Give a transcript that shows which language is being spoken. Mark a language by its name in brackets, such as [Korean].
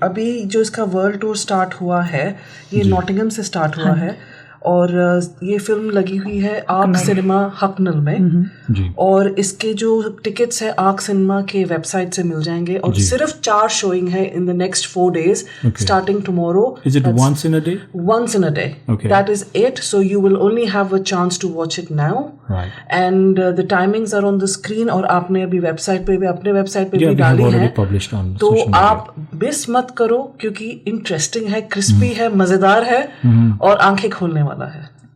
[Hindi] अभी जो इसका वर्ल्ड टूर स्टार्ट हुआ है, ये नॉटिंघम से स्टार्ट हुआ है, और ये फिल्म लगी हुई है आर्क सिनेमा हकनल में, और इसके जो टिकट्स है आर्क सिनेमा के वेबसाइट से मिल जाएंगे, और सिर्फ 4 शोइंग है [English] In the next 4 days starting tomorrow. Is it once in a day? Once in a day. Okay. That is it. So you will only have a chance to watch it now. Right. And the timings are on the screen, [Hindi] और आपने अभी website पे भी, अपने website पे भी डाली है, तो आप मिस मत करो, क्योंकि इंटरेस्टिंग है, क्रिस्पी है, मजेदार है, और आंखें खोलने वाला है।